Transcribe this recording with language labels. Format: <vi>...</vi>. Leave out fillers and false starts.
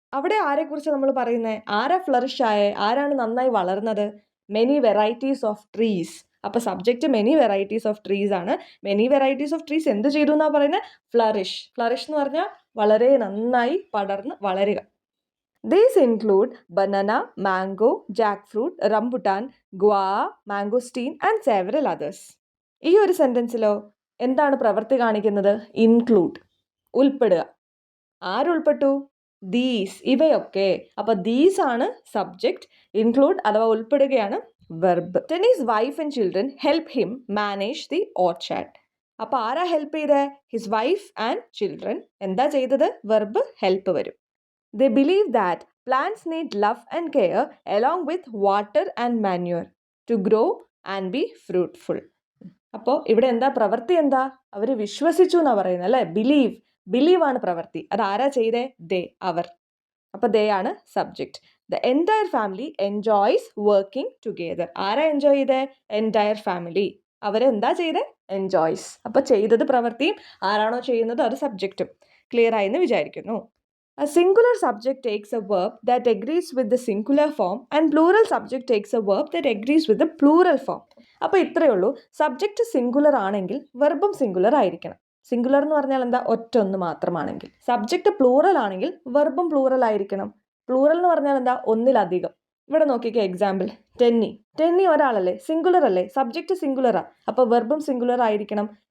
<ml>അവിടെ ആരെക്കുറിച്ച് നമ്മൾ പറയുന്നത്? ആരാ ഫ്ലറിഷ് ആയേ? ആരാണ് നന്നായി വളർന്നത്?</ml> <en>Many varieties of trees. അപ്പോൾ subject many varieties of trees ആണ്.</en> <ml>മെനി വെറൈറ്റീസ് ഓഫ് ട്രീസ് എന്ത് ചെയ്തു എന്നാ പറയുന്നത്? ഫ്ലറിഷ്. ഫ്ലറിഷ് എന്ന് പറഞ്ഞാൽ വളരെ നന്നായി പടർന്ന് വളരുക.</ml> <en>These include banana, mango, jackfruit, rambutan, guava, mangosteen and several others.</en> <ml>ഈ ഒരു സെൻറ്റൻസിലോ എന്താണ് പ്രവൃത്തി കാണിക്കുന്നത്? ഇൻക്ലൂഡ്, ഉൾപ്പെടുക. ആരുൾപ്പെട്ടു? ദീസ്, ഇവയൊക്കെ. അപ്പോൾ ദീസ് ആണ് സബ്ജക്റ്റ്, ഇൻക്ലൂഡ് അഥവാ ഉൾപ്പെടുകയാണ് verb.</ml> <en>Dennis wife and children help him manage the orchard.</en> <ml>അപ്പോൾ ആരാ ഹെൽപ്പ് ചെയ്തേ?</ml> <en>His wife and children.</en> <ml>എന്താ ചെയ്തത്? വെർബ് ഹെൽപ്പ് വരും.</ml> <en>They believe that plants need love and care along with water and manure to grow and be fruitful.</en> <ml>അപ്പോൾ ഇവിടെ എന്താ പ്രവൃത്തി? എന്താ? അവർ വിശ്വസിച്ചു എന്നാണ് പറയുന്നത് അല്ലേ. ബിലീവ് ആണ് പ്രവൃത്തി. അത് ആരാ ചെയ്തേ? ദേ, അവർ. അപ്പോൾ ദേ ആണ് subject.</ml> <en>The entire family enjoys working together.</en> <ml>ആരാ എൻജോയ് ചെയ്തേ? Entire family. അവരെന്താ ചെയ്തേ? എൻജോയ്സ്. അപ്പോൾ ചെയ്തത് പ്രവൃത്തിയും ആരാണോ ചെയ്യുന്നത് അത് സബ്ജക്റ്റും. ക്ലിയർ ആയെന്ന് വിചാരിക്കുന്നു.</ml> <en>A singular subject takes a verb that agrees with the singular form and plural subject takes a verb that agrees with the plural form.</en> <ml>അപ്പോൾ ഇത്രയേ ഉള്ളൂ. സബ്ജക്റ്റ് സിംഗുലർ ആണെങ്കിൽ വെർബും സിംഗുലർ ആയിരിക്കണം. സിംഗുലർ എന്ന് പറഞ്ഞാൽ എന്താ? ഒറ്റൊന്ന് മാത്രമാണെങ്കിൽ. സബ്ജക്റ്റ് പ്ലൂറൽ ആണെങ്കിൽ വെർബും പ്ലൂറൽ ആയിരിക്കണം. പ്ലൂറൽ എന്ന് പറഞ്ഞാൽ എന്താ? ഒന്നിലധികം. ഇവിടെ നോക്കിക്കേ എക്സാമ്പിൾ. ടെന്നി ഒരാളല്ലേ, സിംഗുലർ അല്ലേ, സബ്ജക്റ്റ് സിംഗുലറാ. അപ്പോൾ വെർബും സിംഗുലർ ആയിരിക്കണം.</ml>